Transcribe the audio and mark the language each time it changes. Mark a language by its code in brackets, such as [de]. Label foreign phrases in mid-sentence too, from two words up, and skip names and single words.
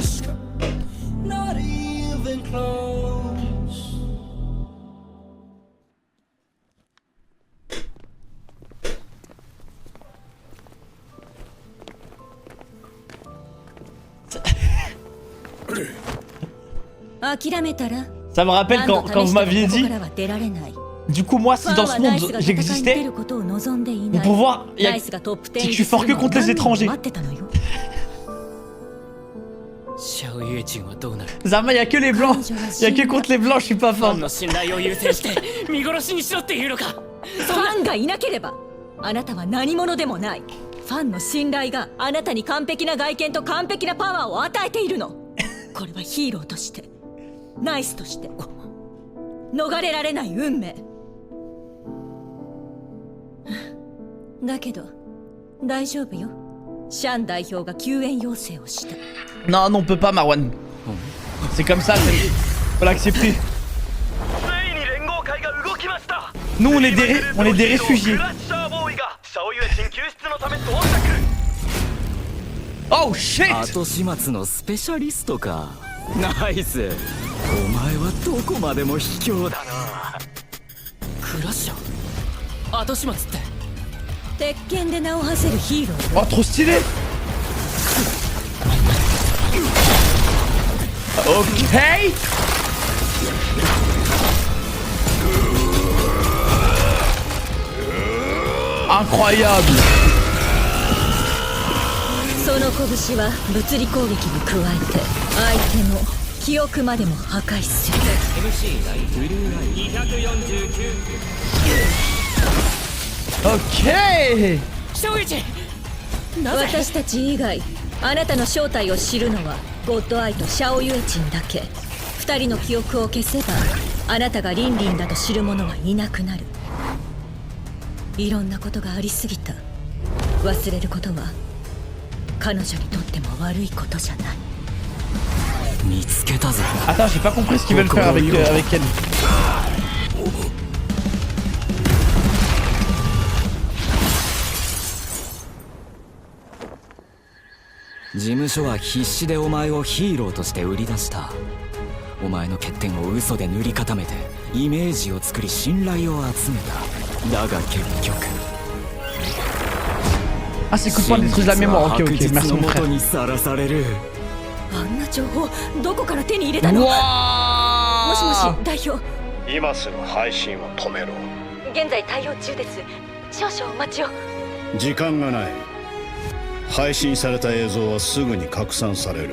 [fr] Ça me rappelle quand vous m'aviez dit. Du coup moi si dans ce monde j'existais, mon pouvoir, c'est que je suis fort que contre les étrangers. Zama, y'a que les blancs, y'a que contre les blancs je suis pas fort. [ja] ファンの信頼があなたに完璧な外見と完璧なパワーを与えているの。これはヒーローとして、ナイスとして逃れられない運命。だけど大丈夫よ。シャン代表が救援要請をした。 [fr] Non, non, on peut pas, Marwan. C'est comme ça, faut l'accepter. Nous, on est des réfugiés. [en] Oh shit! [ja] 後始末のスペシャリストか。ナイス。お前はどこまでも卑怯だな。クラッシャー。後始末って。鉄拳で名を馳せるヒーロー。 [fr] Oh, trop stylé! Ok! Incroyable! [ja] その拳は物理攻撃に加えて相手の記憶までも破壊する。 Ok! 私たち以外あなたの正体を知るのはゴッドアイとシャオユエチンだけ。二人の記憶を消せばあなたがリンリンだと知る者はいなくなる。いろんなことがありすぎた。忘れることは彼女にとっても悪いことじゃない。見つけたぜ。 [fr] Attends, j'ai pas compris ce qu'ils veulent faire avec elle. [ja] 事務所は必死でお前をヒーローとして売り出した。お前の欠点を嘘で塗り固めてイメージを作り信頼を集めた。だが結局 [fr] Ah, c'est cool, détruisent la mémoire. Ok, ok, merci mon frère. [ja] あんな情報どこから手に入れたの？もしもし代表、今すぐ配信を止めろ。現在対応中です。少々お待ちを。時間がない。配信された映像はすぐに拡散される。